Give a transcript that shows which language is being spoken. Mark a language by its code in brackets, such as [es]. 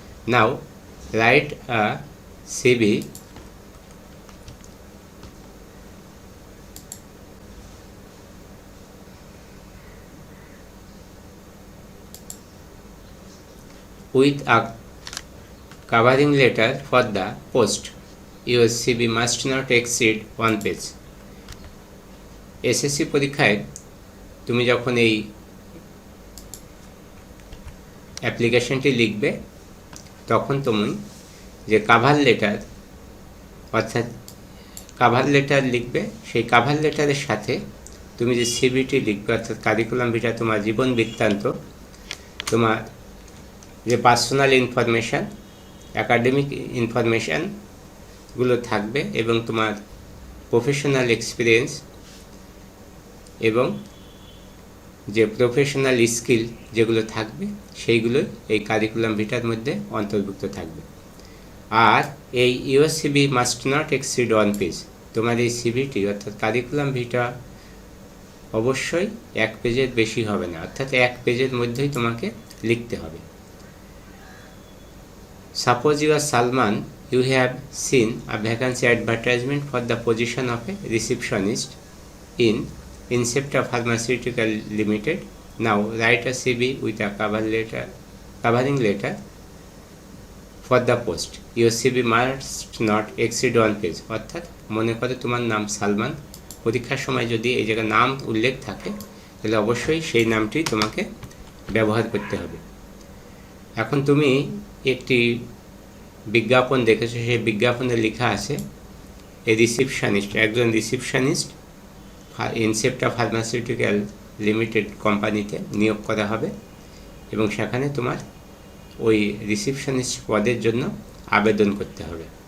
[en] Now write a CV with a covering letter for the post. Your CV must not exceed 1 page. [bn] SSC পরীক্ষায় তুমি যখন এই অ্যাপ্লিকেশনটি লিখবে তখন তুমি যে কাভার লেটার অর্থাৎ কাভার লেটার লিখবে, সেই কাভার লেটারের সাথে তুমি যে সিভিটি লিখবে অর্থাৎ কারিকুলাম ভিটা, তোমার জীবন বৃত্তান্ত, তোমার যে পার্সোনাল ইনফরমেশান, অ্যাকাডেমিক ইনফরমেশানগুলো থাকবে এবং তোমার প্রফেশনাল এক্সপিরিয়েন্স এবং যে প্রফেশনাল স্কিল যেগুলো থাকবে সেইগুলোই এই কারিকুলাম ভিটার মধ্যে অন্তর্ভুক্ত থাকবে। আর এই [en] Your CV must not exceed 1 page. [bn] তোমার এই সিভিটি অর্থাৎ কারিকুলাম ভিটা অবশ্যই 1 পেজের বেশি হবে না, অর্থাৎ 1 পেজের মধ্যেই তোমাকে লিখতে হবে। [en] Suppose you are Salman, you have seen a vacancy advertisement for the position of a receptionist in Incepta Pharmaceutical Limited. Now write a CV with a covering letter for the post. Your CV must not exceed 1 page. [bn] অর্থাৎ মনে করো তোমার নাম সালমান, পরীক্ষার সময় যদি এই জায়গায় নাম উল্লেখ থাকে তাহলে অবশ্যই সেই নামটি তোমাকে ব্যবহার করতে হবে। এখন তুমি একটি বিজ্ঞাপন দেখেছো, সেই বিজ্ঞাপনে লেখা আছে এই রিসিপশনিস্ট, একজন রিসিপশনিস্ট ইনসেপ্টা ফার্মাসিউটিক্যাল লিমিটেড কোম্পানিতে নিয়োগ করা হবে এবং সেখানে তোমার ওই রিসিপশনিস্ট পদের জন্য আবেদন করতে হবে।